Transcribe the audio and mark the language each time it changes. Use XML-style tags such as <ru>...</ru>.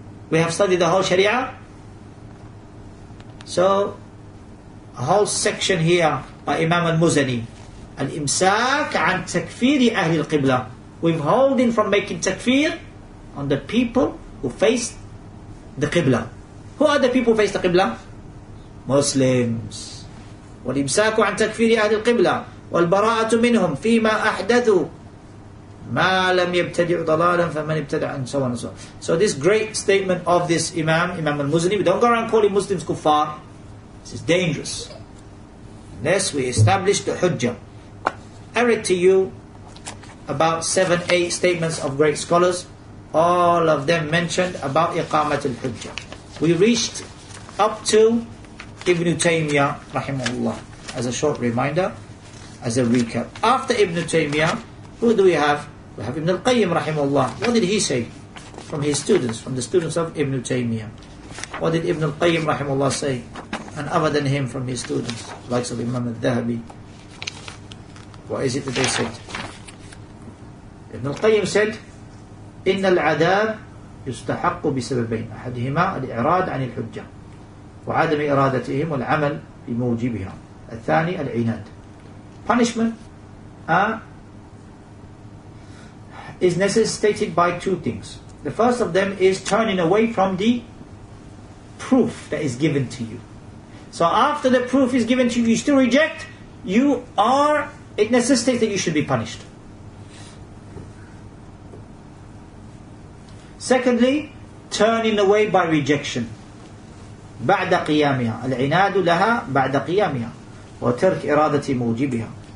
<en>We have studied the whole Sharia. So, a whole section here by Imam al-Muzani,</en> <ar>al-imsak an takfiri ahli al-qibla,</ar> <en>withholding from making takfir on the people who face the qibla. Who are the people who face the qibla? Muslims.</en> <ar>وَالْإِمْسَاكُ عَنْ تَكْفِيرِ أَهْلِ الْقِبْلَةِ وَالْبَرَاءَةُ مِنْهُمْ فِيمَا أَحْدَثُوا مَا لَمْ يَبْتَدِعْ ضَلَالًا فَمَنْ ابْتَدَعَ,</ar> <en>and so on and so on. So this great statement of this Imam al-Muzani, we don't go around calling Muslims kuffar. This is dangerous. Unless we establish the hujjah. I read to you about 7-8 statements of great scholars. All of them mentioned about iqamat al-hujjah. We reached up to Ibn Taymiyyah rahimahullah. As a short reminder, as a recap. After Ibn Taymiyyah, who do we have? We have Ibn al-Qayyim rahimahullah. What did he say? From his students, from the students of Ibn Taymiyyah. What did Ibn al-Qayyim rahimahullah say? And other than him, from his students, likes of Imam al-Dhahabi. What is it that they said? Ibn al-Qayyim said,</en> <ar>إن العذاب يستحق بسببين أحدهما الإعراض عن الحجة وعدم إرادتهم والعمل بموجبها الثاني العناد.</ar> <en>Punishment is necessitated by two things. The first of them is turning away from the proof that is given to you. So after the proof is given to you, you still reject, it necessitates that you should be punished. Secondly, turning away by rejection.</en> <ar>بعد قيامها العناد لها بعد قيامها وترك إرادة موجبها.</ar>